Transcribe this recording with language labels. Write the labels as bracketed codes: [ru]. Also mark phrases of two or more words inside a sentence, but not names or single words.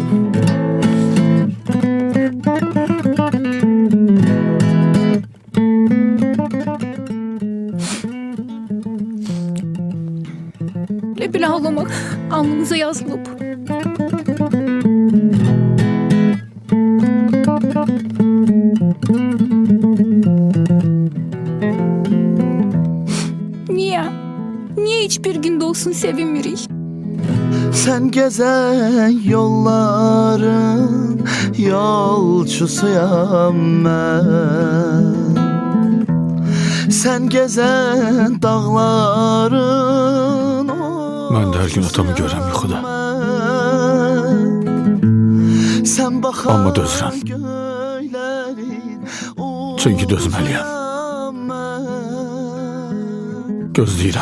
[az] Elə ağlamaq alnımıza yazılıb. Niyə? Niyə heç bir gündə olsun sevinmirik? [tr] Sen gezen yolların yolcusuyam ben. Sen gezen dağların [az] Mən də hər gün atamı görürəm yuxuda. [tr] Sen baxan [az] Amma dözürəm. Çünki dözməliyəm. Gözləyirəm.